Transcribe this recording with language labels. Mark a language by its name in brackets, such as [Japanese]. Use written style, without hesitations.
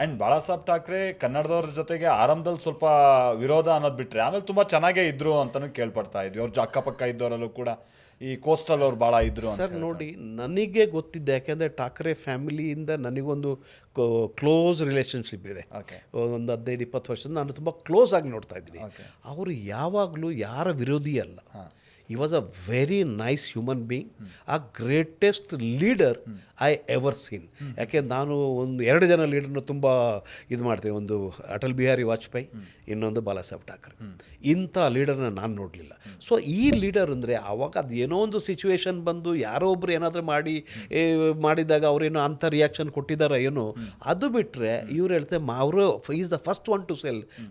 [Kannada] And Bala Saheb Thackeray ಕನ್ನಡದವ್ರ ಜೊತೆಗೆ ಆರಂಭದಲ್ಲಿ ಸ್ವಲ್ಪ ವಿರೋಧ ಅನ್ನೋದು ಬಿಟ್ಟರೆ ಆಮೇಲೆ ತುಂಬ ಚೆನ್ನಾಗೇ ಇದ್ರು ಅಂತಲೂ ಕೇಳ್ಪಡ್ತಾ ಇದ್ವಿ. ಅವ್ರ ಅಕ್ಕಪಕ್ಕ ಇದ್ದವರಲ್ಲೂ ಕೂಡ ಈ ಕೋಸ್ಟಲ್ ಅವ್ರು ಭಾಳ ಇದ್ರು. ಸರ್ ನೋಡಿ, ನನಗೆ ಗೊತ್ತಿದ್ದೆ, ಯಾಕೆಂದರೆ ಠಾಕ್ರೆ ಫ್ಯಾಮಿಲಿಯಿಂದ ನನಗೊಂದು ಕ್ಲೋಸ್ ರಿಲೇಷನ್ಶಿಪ್ ಇದೆ. ಒಂದು 15-20 ವರ್ಷದ ನಾನು ತುಂಬ ಕ್ಲೋಸ್ ಆಗಿ ನೋಡ್ತಾ ಇದ್ದೀನಿ. ಅವರು ಯಾವಾಗಲೂ ಯಾರ ವಿರೋಧಿ ಅಲ್ಲ. [English] He was a very nice human being, a greatest leader I ever seen. [Kannada] ಯಾಕೆ ನಾನು 2 ಜನ ಲೀಡರ್ನ ತುಂಬ ಇದು ಮಾಡ್ತೀನಿ. ಒಂದು ಅಟಲ್ ಬಿಹಾರಿ ವಾಜಪೇಯಿ, ಇನ್ನೊಂದು ಬಾಳಾ ಸಾಹೇಬ್ ಠಾಕ್ರೆ. ಇಂಥ ಲೀಡರ್ನ ನಾನು ನೋಡಲಿಲ್ಲ. ಸೊ ಈ ಲೀಡರ್ ಅಂದರೆ ಆವಾಗ ಅದು ಏನೋ ಒಂದು ಸಿಚುವೇಶನ್ ಬಂದು ಯಾರೋ ಒಬ್ರು ಏನಾದರೂ ಮಾಡಿದಾಗ ಅವರೇನೋ ಅಂಥ ರಿಯಾಕ್ಷನ್ ಕೊಟ್ಟಿದ್ದಾರೆ ಏನೋ, ಅದು ಬಿಟ್ಟರೆ ಇವ್ರು ಹೇಳ್ತಾರೆ ಅವರು [English] Is the first one to sell.